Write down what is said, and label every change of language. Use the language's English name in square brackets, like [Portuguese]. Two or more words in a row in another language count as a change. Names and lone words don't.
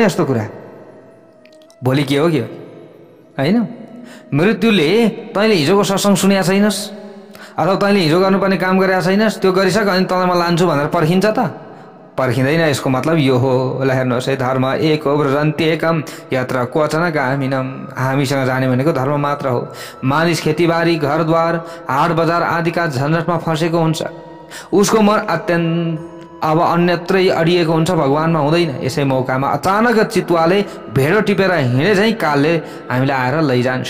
[Nepali] यस्तो कुरा भोलि के हो होइन। मृत्युले तैँले हिजोको सत्सङ्ग सुनेका छैनस् अथवा तैँले हिजो गर्नुपर्ने काम गरेका छैनस्, त्यो गरिसक अनि तँलाई म लान्छु भनेर पर्खिन्छ त? पर्खिँदैन। यसको मतलब यो हो। ल हेर्नुहोस् है, धर्म एक हो [Sanskrit] व्रजन्ति एकम यत्र क्वचन गामिनम। [Nepali] हामीसँग जाने भनेको धर्म मात्र हो। मानिस खेतीबारी घरद्वार हाट बजार आदिका झन्झटमा फँसेको हुन्छ, उसको मन अत्यन्त अब अन्यत्रै अडिएको हुन्छ, भगवानमा हुँदैन। यसै मौकामा अचानक चितुवाले भेडो टिपेर हिँडे झैँ कालले हामीलाई आएर लैजान्छ।